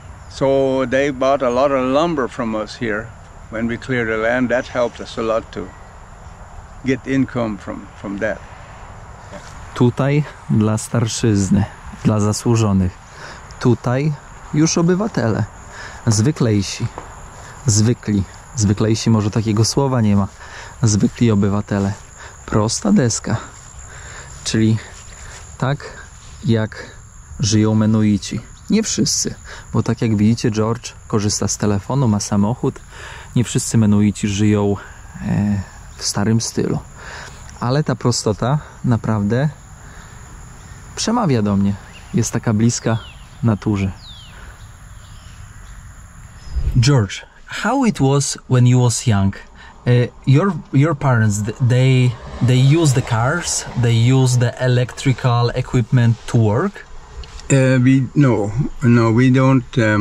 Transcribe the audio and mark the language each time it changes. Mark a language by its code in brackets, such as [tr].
[en] So they bought a lot of lumber from us here when we cleared the land. That helped us a lot to get income from that. [pl] Tutaj dla starszyzny, dla zasłużonych. Tutaj już obywatele, zwyklejsi, zwykli. Zwyklejsi może takiego słowa nie ma. Zwykli obywatele. Prosta deska. Czyli tak jak żyją Menuici. Nie wszyscy, bo tak jak widzicie, George korzysta z telefonu, ma samochód. Nie wszyscy Menuici żyją w starym stylu. Ale ta prostota naprawdę przemawia do mnie. Jest taka bliska naturze. [en] George, how it was when you was young? Your parents, they use the cars, they use the electrical equipment to work? No, we don't.